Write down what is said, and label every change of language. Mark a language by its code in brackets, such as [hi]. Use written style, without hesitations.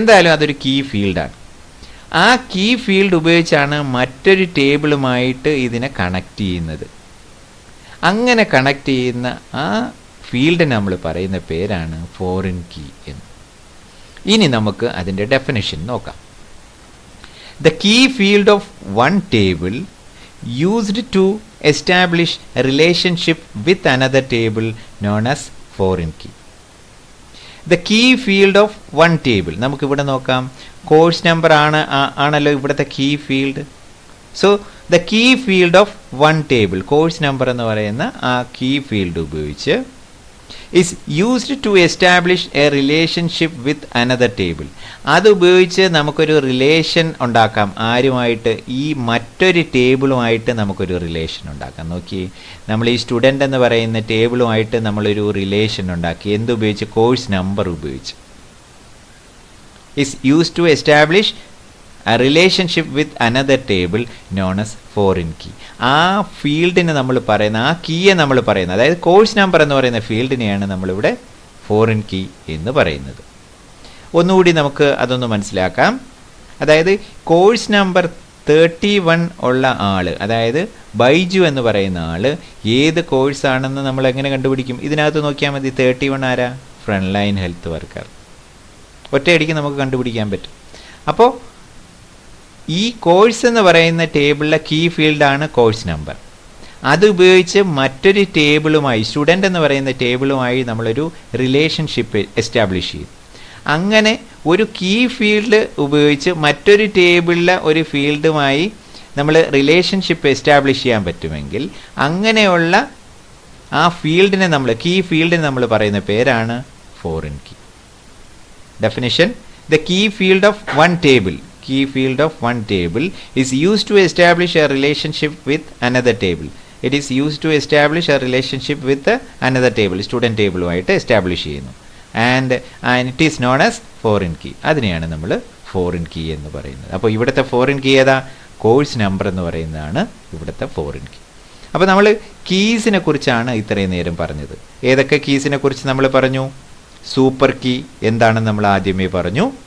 [ml] എന്തായാലും അതൊരു കീ ഫീൽഡാണ്. ആ കീ ഫീൽഡ് ഉപയോഗിച്ചാണ് മറ്റൊരു ടേബിളുമായിട്ട് ഇതിനെ കണക്ട് ചെയ്യുന്നത്. അങ്ങനെ കണക്ട് ചെയ്യുന്ന ആ ഫീൽഡിന് നമ്മൾ പറയുന്ന പേരാണ് ഫോറിൻ കീ എന്ന്. ഇനി നമുക്ക് അതിൻ്റെ ഡെഫിനിഷൻ നോക്കാം. [en] The key field of one table used to establish a relationship with another table known as foreign key. The key field of one table, [ml] നമുക്ക് ഇവിടെ നോക്കാം, കോഴ്സ് നമ്പർ ആണല്ലോ ഇവിടുത്തെ key field. [en] so the key field of one table, [ml] course number എന്ന് പറയുന്ന ആ key field ഉപയോഗിച്ച് [en] is used to establish a relationship with another table. [ml] അത് ഉപയോഗിച്ച് നമുക്കൊരു റിലേഷൻ ഉണ്ടാക്കാം. ആരുമായിട്ട്? ഈ മറ്റൊരു ടേബിളുമായിട്ട് നമുക്കൊരു റിലേഷൻ ഉണ്ടാക്കാം. നോക്കി, നമ്മൾ ഈ സ്റ്റുഡൻ്റ് എന്ന് പറയുന്ന ടേബിളുമായിട്ട് നമ്മളൊരു റിലേഷൻ ഉണ്ടാക്കി. എന്തുപയോഗിച്ച്? കോഴ്സ് നമ്പർ ഉപയോഗിച്ച്. [en] is used to establish a relationship with another table known as foreign key. [ml] ആ ഫീൽഡിനെ നമ്മൾ പറയുന്ന, ആ കീയെ നമ്മൾ പറയുന്നത്, അതായത് കോഴ്സ് നമ്പർ എന്ന് പറയുന്ന ഫീൽഡിനെയാണ് നമ്മളിവിടെ ഫോറിൻ കീ എന്ന് പറയുന്നത്. ഒന്നുകൂടി നമുക്ക് അതൊന്ന് മനസ്സിലാക്കാം. അതായത് കോഴ്സ് നമ്പർ 31 ഉള്ള ആൾ, അതായത് ബൈജു എന്ന് പറയുന്ന ആൾ ഏത് കോഴ്സാണെന്ന് നമ്മൾ എങ്ങനെ കണ്ടുപിടിക്കും? ഇതിനകത്ത് നോക്കിയാൽ മതി. 31 ആരാ? Front line health worker. ഒറ്റയടിക്ക് നമുക്ക് കണ്ടുപിടിക്കാൻ പറ്റും. അപ്പോൾ ഈ കോഴ്സ് എന്ന് പറയുന്ന ടേബിളിലെ കീ ഫീൽഡാണ് കോഴ്സ് നമ്പർ. അത് ഉപയോഗിച്ച് മറ്റൊരു ടേബിളുമായി, സ്റ്റുഡൻ്റ് എന്ന് പറയുന്ന ടേബിളുമായി നമ്മളൊരു റിലേഷൻഷിപ്പ് എസ്റ്റാബ്ലിഷ് ചെയ്യും. അങ്ങനെ ഒരു കീ ഫീൽഡ് ഉപയോഗിച്ച് മറ്റൊരു ടേബിളിലെ ഒരു ഫീൽഡുമായി നമ്മൾ റിലേഷൻഷിപ്പ് എസ്റ്റാബ്ലിഷ് ചെയ്യാൻ പറ്റുമെങ്കിൽ അങ്ങനെയുള്ള ആ ഫീൽഡിനെ നമ്മൾ, കീ ഫീൽഡിനെ നമ്മൾ പറയുന്ന പേരാണ് foreign key. [en] Definition: the key field of one table is used to establish a relationship with another table. It is used to establish a relationship with another table. [ml] Student table ആയിട്ട് establish ചെയ്യുന്നു. [en] and it is known as foreign key. [ml] അതിനെയാണ് നമ്മൾ foreign key എന്ന് പറയുന്നത്. അപ്പോൾ ഇവിടുത്തെ foreign key ഏതാ? Course number എന്ന് പറയുന്നതാണ് ഇവിടുത്തെ ഫോറിൻ കീ. അപ്പോൾ നമ്മൾ കീസിനെ കുറിച്ചാണ് ഇത്രയും നേരം പറഞ്ഞത്. ഏതൊക്കെ കീസിനെ കുറിച്ച് നമ്മൾ പറഞ്ഞു? സൂപ്പർ കീ എന്താണെന്ന് നമ്മൾ ആദ്യമേ പറഞ്ഞു.